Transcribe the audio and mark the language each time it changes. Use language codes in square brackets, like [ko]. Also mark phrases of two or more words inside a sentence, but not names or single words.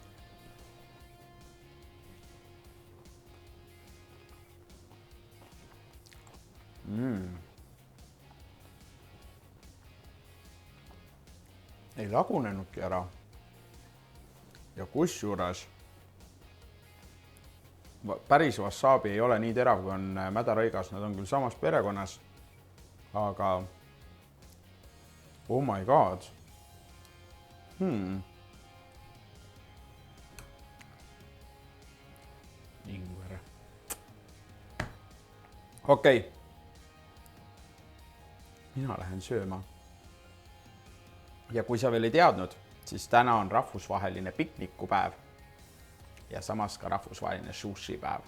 [et] Ei lagunenudki ära. Ja kusjuures päris wasabi ei ole nii terav, kui on mädarõigas. Nad on küll samas perekonnas, aga [en] oh my god. [et] Ingver. Okei. Mina lähen sööma. Ja kui sa veel ei teadnud, siis täna on rahvusvaheline piknikupäev ja samas ka rahvusvaheline sushi päev.